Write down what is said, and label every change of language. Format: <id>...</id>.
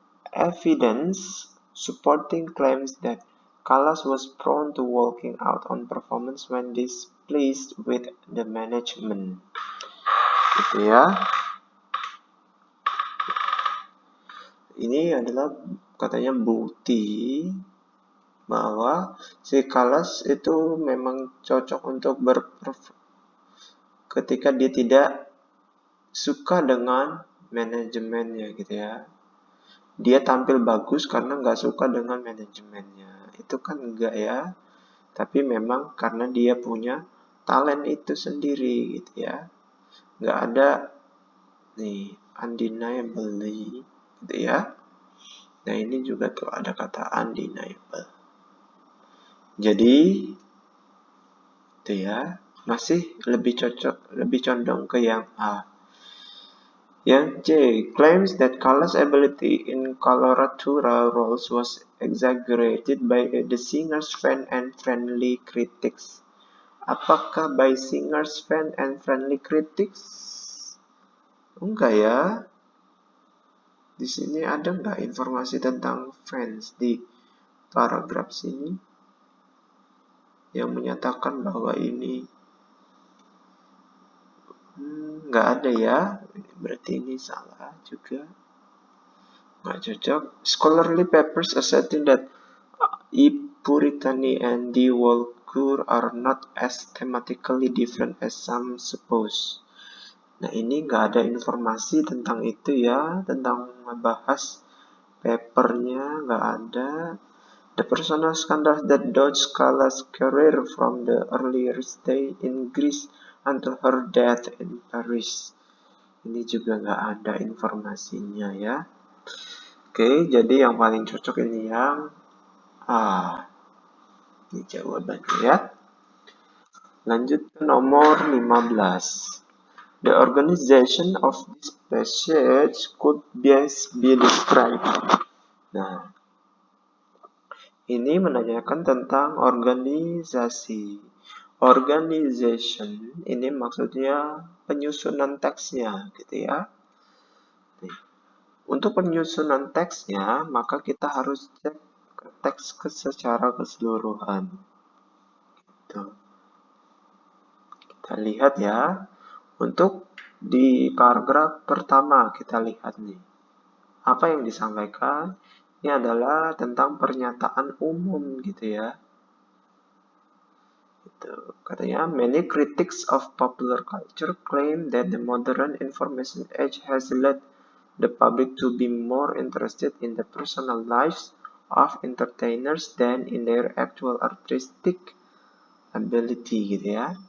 <en>Evidence supporting claims that Callas was prone to walking out on performance when displeased with the management.</en> <id>Gitu ya. Ini adalah katanya bukti bahwa si Callas itu memang cocok untuk ketika dia tidak suka dengan manajemennya gitu ya. Dia tampil bagus karena nggak suka dengan manajemennya. Itu kan enggak ya. Tapi memang karena dia punya talent itu sendiri gitu ya. Nggak ada nih undeniably gitu ya. Nah ini juga tuh ada kata undeniable. Jadi itu ya masih lebih cocok, lebih condong ke yang A. Yang C,</id> <en>claims that Callas' ability in coloratura roles was exaggerated by the singer's fan and friendly critics.</en> <id>Apakah</id> <en>by singers, fan, and friendly critics?</en> <id>Enggak ya. Di sini ada nggak informasi tentang fans di paragraf sini yang menyatakan bahwa ini nggak ada ya, berarti ini salah juga, nggak cocok.</id> <en>Scholarly papers asserting that E. puritani and D. Walkure are not as thematically different as some suppose.</en> <id>Nah, ini nggak ada informasi tentang itu ya, tentang membahas papernya nggak ada.</id> <en>The personal scandals that dogged Scala's career from the earliest day in Greece until her death in Paris.</en> <id>Ini juga nggak ada informasinya ya. Oke, jadi yang paling cocok ini yang A. Ini jawabannya ya. Lanjut ke nomor 15.</id> <en>The organization of this passage could best be described.</en> <id>Nah, ini menanyakan tentang organisasi. Organization ini maksudnya penyusunan teksnya, gitu ya. Untuk penyusunan teksnya, maka kita harus cek teks secara keseluruhan. Gitu. Kita lihat ya. Untuk di paragraf pertama kita lihat nih. Apa yang disampaikan? Ini adalah tentang pernyataan umum gitu ya. Katanya,</id> <en>many critics of popular culture claim that the modern information age has led the public to be more interested in the personal lives of entertainers than in their actual artistic ability</en> <id>gitu ya.</id>